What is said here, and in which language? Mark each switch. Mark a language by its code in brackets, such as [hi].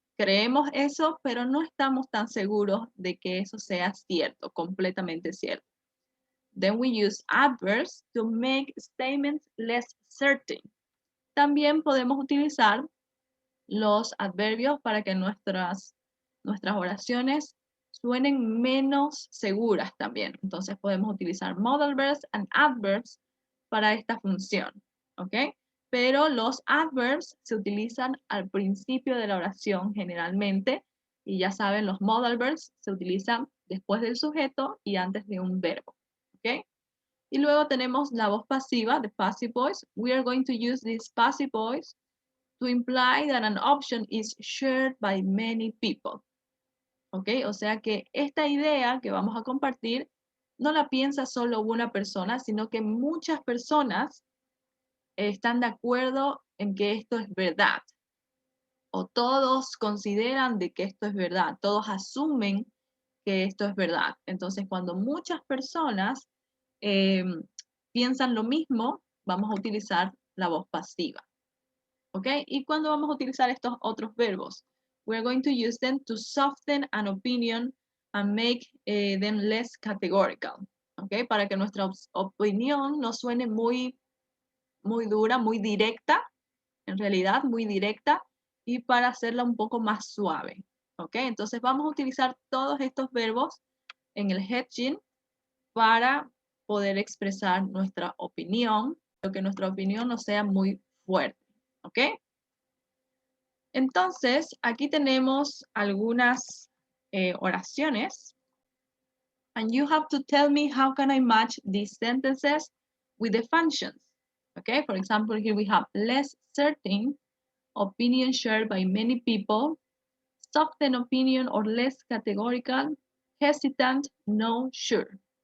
[es] Creemos eso, pero no estamos tan seguros de que eso sea cierto, completamente cierto. [en] Then we use adverbs to make statements less certain. [es] También podemos utilizar los adverbios para que nuestras oraciones suenen menos seguras también. Entonces podemos utilizar [en] modal verbs and adverbs [es] para esta función, ¿ok? Pero los adverbs se utilizan al principio de la oración generalmente, y ya saben, los modal verbs se utilizan después del sujeto y antes de un verbo, ¿ok? Y luego tenemos la voz pasiva, [en] the passive voice. We are going to use this passive voice to imply that an option is shared by many people. [es] ¿Ok? O sea que esta idea que vamos a compartir no la piensa solo una persona, sino que muchas personas están de acuerdo en que esto es verdad. O todos consideran de que esto es verdad. Todos asumen que esto es verdad. Entonces, cuando muchas personas eh, piensan lo mismo, vamos a utilizar la voz pasiva. ¿Ok? ¿Y cuando vamos a utilizar estos otros verbos? [en] We're going to use them to soften an opinion and make them less categorical. [es] ¿Ok? Para que nuestra opinión no suene muy dura, muy directa, en realidad muy directa, y para hacerla un poco más suave. ¿Ok? Entonces vamos a utilizar todos estos verbos en el hedging para poder expresar nuestra opinión, pero que nuestra opinión no sea muy fuerte. ¿Ok? Entonces, aquí tenemos algunas oraciones. [en] And you have to tell me how can I match these sentences with the functions. Okay, for example, here we have less certain, opinion shared by many people, soften opinion or less categorical, hesitant, no, sure.